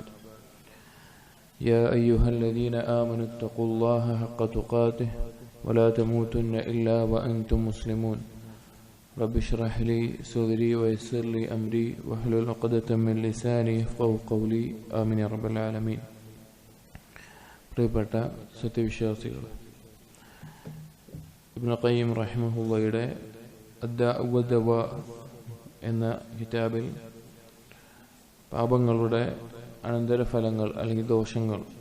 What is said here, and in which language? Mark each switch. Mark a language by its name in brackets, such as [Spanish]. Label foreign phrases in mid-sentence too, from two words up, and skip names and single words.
[Arabic] يا أيها الذين آمنوا اتقوا الله حق تقاته ولا تموتن إلا وأنتم مسلمون. رب اشرح لي صدري ويسر لي أمري واحلل عقدة من لساني يفقهوا قولي. آمين يا رب العالمين. [Malayalam] പ്രിയപ്പെട്ട സത്യവിശ്വാസികൾ, ഇബ്നു ഖയ്യിം റഹിമഹുള്ളയുടെ അദ്ദാഉ വദ്ദവാ എന്ന കിതാബിൽ പാപങ്ങളുടെ അനന്തരഫലങ്ങൾ അല്ലെങ്കിൽ ദോഷങ്ങൾ